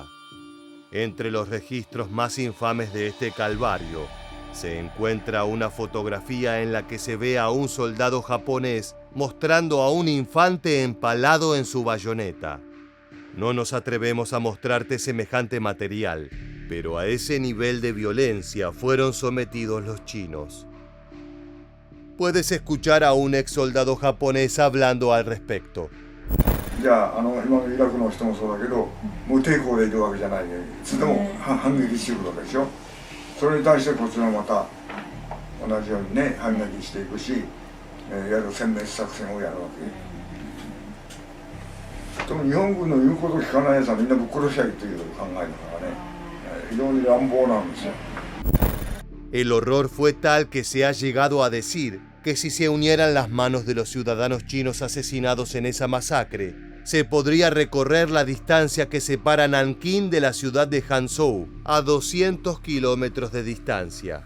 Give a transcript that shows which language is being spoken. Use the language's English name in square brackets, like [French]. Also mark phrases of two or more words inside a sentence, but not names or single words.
[Spanish] Entre los registros más infames de este calvario, se encuentra una fotografía en la que se ve a un soldado japonés mostrando a un infante empalado en su bayoneta. No nos atrevemos a mostrarte semejante material, pero a ese nivel de violencia fueron sometidos los chinos. Puedes escuchar a un ex soldado japonés hablando al respecto. [Japanese] じゃあ、今のイラクの人もそうだけど、無抵抗でいるわけじゃないね。いつでも反撃してくるわけでしょ。それに対してこちらまた同じようにね、反撃していくし、いわゆる殲滅作戦をやるわけ。でも日本軍の言うことを聞かないやつはみんなぶっ殺しゃいという考えだからね、非常に乱暴なんですよ。 [Spanish] El horror fue tal que se ha llegado a decir que si se unieran las manos de los ciudadanos chinos asesinados en esa masacre, se podría recorrer la distancia que separa Nankín de la ciudad de Hangzhou, a 200 kilómetros de distancia.